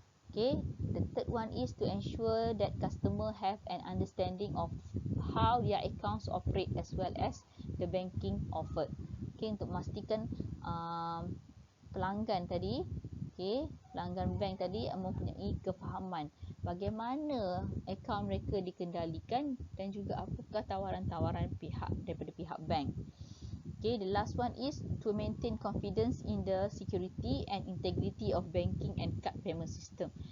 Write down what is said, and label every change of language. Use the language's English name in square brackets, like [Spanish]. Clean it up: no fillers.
[English] Okay, the third one is to ensure that customer have an understanding of how their accounts operate as well as the banking offered. [Malay] Okay, untuk memastikan pelanggan tadi, okay, pelanggan bank tadi mempunyai kefahaman bagaimana akaun mereka dikendalikan dan juga apakah tawaran-tawaran daripada pihak bank. [English] Okay, the last one is to maintain confidence in the security and integrity of banking and card payment system.